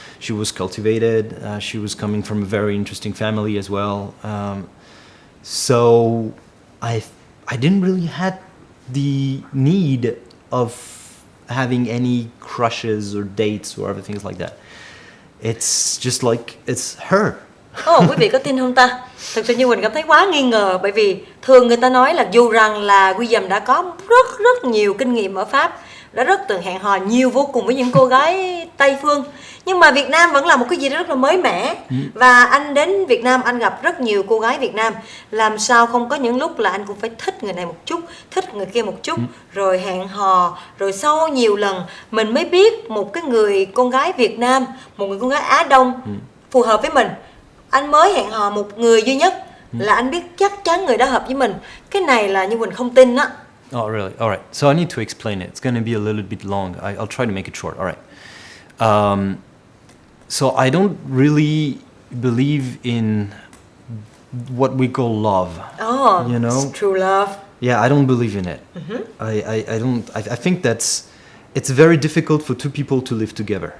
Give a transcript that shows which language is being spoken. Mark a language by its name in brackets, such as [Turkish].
[English] She was cultivated. She was coming from a very interesting family as well. So I didn't really had the need of having any crushes or dates or other things like that. It's just like it's her. [Vietnamese] Quý vị có tin không ta? Thực sự như mình cảm thấy quá nghi ngờ, bởi vì thường người ta nói là dù rằng là William đã có rất nhiều kinh nghiệm ở Pháp, đã rất từng hẹn hò nhiều vô cùng với những cô gái Tây phương, nhưng mà Việt Nam vẫn là một cái gì đó rất là mới mẻ. Và anh đến Việt Nam, anh gặp rất nhiều cô gái Việt Nam, làm sao không có những lúc là anh cũng phải thích người này một chút, thích người kia một chút, rồi hẹn hò, rồi sau nhiều lần mình mới biết một cái người con gái Việt Nam, một người con gái Á Đông phù hợp với mình. Anh mới hẹn hò một người duy nhất là anh biết chắc chắn người đó hợp với mình. Cái này là như mình không tin á. [English] Oh, really? All right. So I need to explain it. It's going to be a little bit long. I'll try to make it short. All right. So I don't really believe in what we call love. Oh, you know? True love. Yeah, I don't believe in it. I don't. I think it's very difficult for two people to live together.